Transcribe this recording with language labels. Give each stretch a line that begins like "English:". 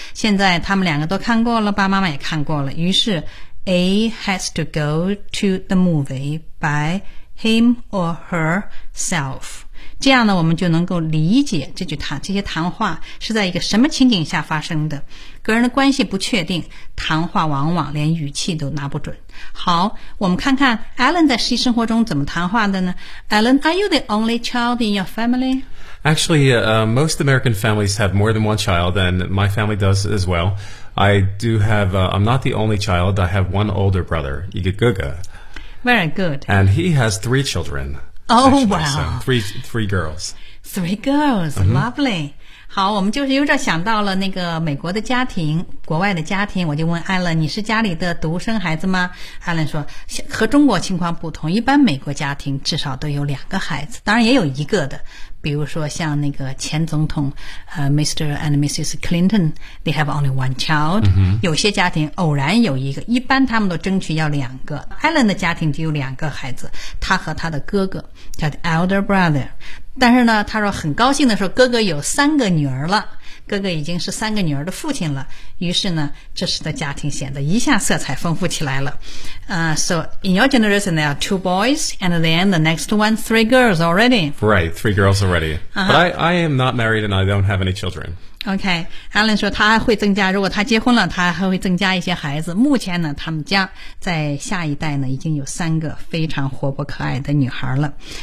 Chinese: 现在他们两个都看过了，爸爸妈妈也看过了，于是
English: A has to go to the movie by him or herself。
Chinese: 这样呢，我们就能够理解这句谈这些谈话是在一个什么情景下发生的。个人的关系不确定，谈话往往连语气都拿不准。好，我们看看 Alan 在实际生活中怎么谈话的呢？
English: Alan, are you the only child in your family? Actually, most American families have more than one child, and my family does as well. I do have, I'm not the only child, I have one older brother,
Chinese: 一个哥哥。
English: Very good. And he has three children. Actually, three girls. Three girls,、mm-hmm. lovely.
Chinese: 好，我们就是有点想到了那个美国的家庭，国外的家庭。我就问 Alan, 你是家里的独生孩子吗？ Alan 说，和中国情况不同，一般美国家庭至少都有两个孩子，当然也有一个的。比如说像那个前总统、Mr.
English: and Mrs. Clinton, they have only one child.、 Mm-hmm.
Chinese: 有些家庭偶然有一个，一般他们都争取要两个。 Alan 的家庭只有两个孩子，他和他的哥哥叫
English: the elder brother。
Chinese: 但是呢，他说很高兴的说哥哥有三个女儿了，哥哥已经是三个女儿的父亲了。于是呢，这时的家庭显得一下色彩丰富起来了。
English: So in your generation there are two boys, and then the next one three girls already. Right, three girls already.、Uh-huh. But I am not married and I don't have any children.
Chinese: Okay, Alan 说他还会增加，如果他结婚了，他还会增加一些孩子。目前呢，他们家在下一代呢已经有三个非常活泼可爱的女孩了。